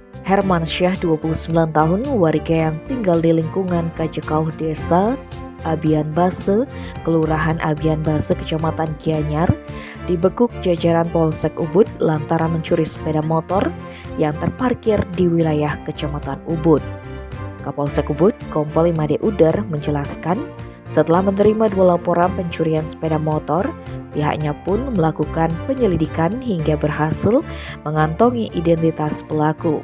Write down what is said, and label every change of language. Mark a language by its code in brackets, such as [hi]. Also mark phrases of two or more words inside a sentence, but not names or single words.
[id] Hermansyah, 29 tahun, warga yang tinggal di lingkungan Kajekauh Desa Abian Base, Kelurahan Abian Base, Kecamatan Gianyar, dibekuk jajaran Polsek Ubud lantaran mencuri sepeda motor yang terparkir di wilayah Kecamatan Ubud. Kapolsek Ubud, Kompol Imade Udar, menjelaskan setelah menerima 2 laporan pencurian sepeda motor, pihaknya pun melakukan penyelidikan hingga berhasil mengantongi identitas pelaku.